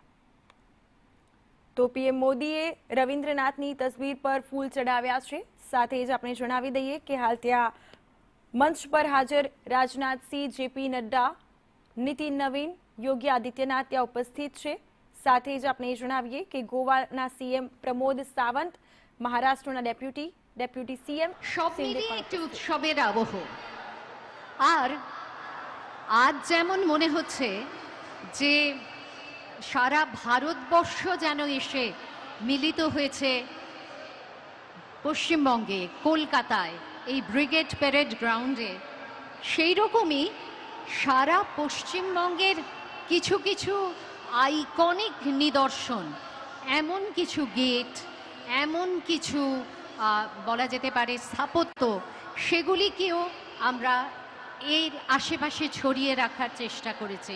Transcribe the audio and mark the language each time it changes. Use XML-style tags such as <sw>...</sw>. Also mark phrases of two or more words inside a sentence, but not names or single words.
<gu>તો પીએમ મોદીએ રવિન્દ્રનાથની તસવીર પર ફૂલ ચડાવ્યા છે। સાથે જ આપણે જણાવી દઈએ કે હાલ ત્યાં મંચ પર હાજર રાજનાથસિંહ, જેપી નડ્ડા, નીતિન નવીન, યોગી આદિત્યનાથ ત્યાં ઉપસ્થિત છે। સાથે જ આપણે જણાવીએ કે গোয়াના સીએમ પ્રમોદ સાવંત, મહારાષ્ટ્રના</gu> <en>deputy CM</en> <bn>সব মিলিয়ে একটি উৎসবের আবহ। আর আজ যেমন মনে হচ্ছে যে সারা ভারতবর্ষ যেন এসে মিলিত হয়েছে পশ্চিমবঙ্গে, কলকাতায় এই ব্রিগেড প্যারেড গ্রাউন্ডে, সেই রকমই সারা পশ্চিমবঙ্গের কিছু কিছু আইকনিক নিদর্শন, এমন কিছু গেট, এমন কিছু বলা যেতে পারে স্থাপত্য, সেগুলিকেও আমরা এর আশেপাশে ছড়িয়ে রাখার চেষ্টা করেছি।</bn>